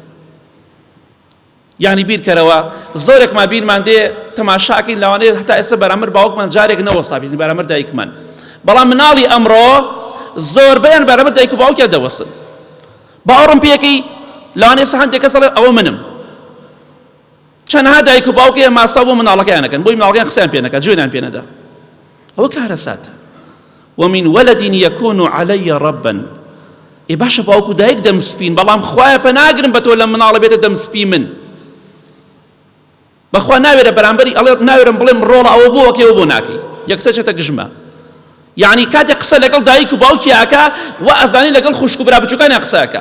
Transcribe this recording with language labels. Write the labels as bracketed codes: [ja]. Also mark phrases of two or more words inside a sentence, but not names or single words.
[ckb] یعنی بیرکەرەوە زۆرێکمان بیرمان دێ تەماشاکەین لەوانەیە هەتا ئێستا بەرامبەر باوکمان جارێک نەوەستا بێتین بەرامبەر دایکمان، بەڵام مناڵی ئەمڕۆ زۆربەیان بەرامبەر دایک و باوکیان دەوەستن. باوەڕم پێیەکەی لەوانەیە ئێستا هەندێک کەس ئەڵێ ئەوە منم، چەندها دایک و باوکیان ماستا بۆ مناڵەکەیانەکەن، بۆی مناڵەکەیان قسەیان پێ نەکات، جوێنیان پێ نەدا. ئەوە کارە ساتە. [ar] ومن ولد يكون علي ربا، [ckb] ئێ باشە باوک و دایک دەمسپین، بەڵام خوایە پەناگرم بە تۆ لە مناڵە بێتە دەمسپی من. بەخوا ناوێرە بەرامبەری ئەڵێ ناوێرم بڵێم ڕۆڵە ئەوە بۆ ئەوکێەوە بۆ ناکەی، یەکسەر چێتە گژمە. یعنی کاتێک قسە لەگەڵ دایک و باوکی ئاکا و ئەزانی لەگەڵ خوشک و برا بچووکانیان قسە ئەکا.